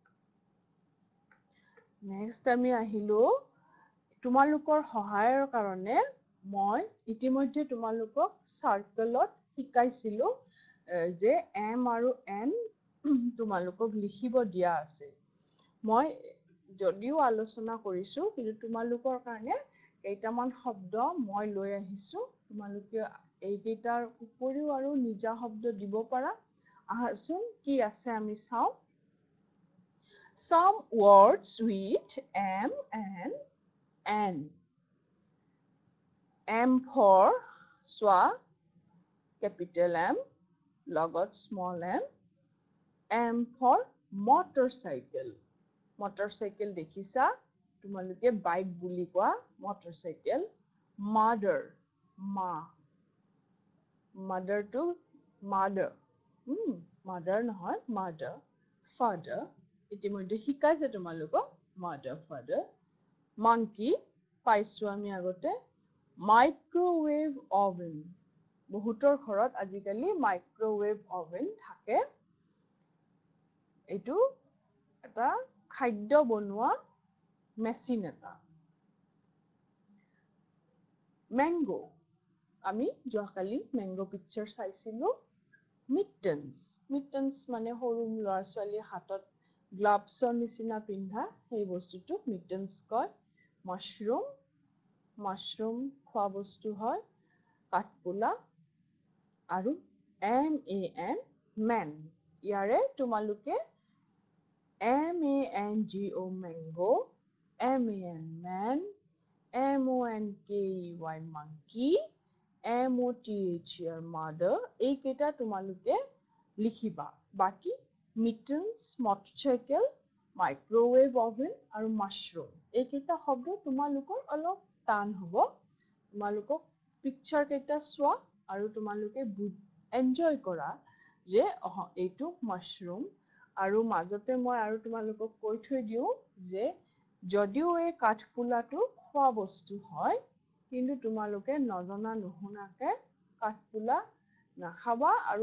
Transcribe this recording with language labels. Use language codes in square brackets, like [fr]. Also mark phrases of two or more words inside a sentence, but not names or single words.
[as] নেক্সট আমি আহিলো তোমালোকৰ সহায়ৰ কাৰণে মই ইতিমধ্যে তোমালোকক সাৰ্কেলত শিকাইছিলো যে M আৰু N তোমালোকক লিখিব দিয়া আছে মই যদিও আলোচনা কৰিছো কিন্তু তোমালোকৰ কাৰণে কেইটামান শব্দ মই লৈ আহিছো তোমালোকে এইকেইটাৰ উপৰিও আৰু নিজা শব্দ দিব পাৰা আহাচোন কি আছে আমি চাও [en] some words with M and N M for swa capital M লগত small m M for motorcycle motorcycle [as] দেখিছা তোমালোকে বাইক বুলি কোৱা [en] motorcycle mother ma mother to mother mother নহয় mother father [as] ইতিমধ্যে শিকাইছে তোমালোকক [en] mother father monkey [as] পাইছো আমি আগতে [en] microwave oven [as] বহুতৰ ঘৰত আজিকালি [en] microwave oven থাকে [as] এইটো এটা খাদ্য বনোৱা মেচিন এটা mango আমি যোৱাকালি [en] mango picture [as] চাইছিলো mittens মানে সৰু ল'ৰা ছোৱালীৰ হাতত গ্লাভছৰ নিচিনা পিন্ধা সেই বস্তুটো mittens কয় mushroom খোৱা বস্তু হয় কাঠপোলা আৰু man ইয়াৰে তোমালোকে [en] mango mango man monkey monkey mother mother [as] এই কেইটা তোমালোকে লিখিবা বাকি [en] mittens motorcycle microwave oven [as] আৰু mushroom এই কেইটা শব্দ তোমালোকৰ অলপ টান হ'ব তোমালোকক পিকচাৰ কেইটা চোৱা আৰু তোমালোকে এনজয় কৰা যে এইটো mushroom আৰু মাজতে মই আৰু তোমালোকক কৈ থৈ দিও যে যদিও এই কাঠপোলাটো খোৱা বস্তু হয় কিন্তু তোমালোকে নজনা নুশুনাকে কাঠপোলা নাখাবা আৰু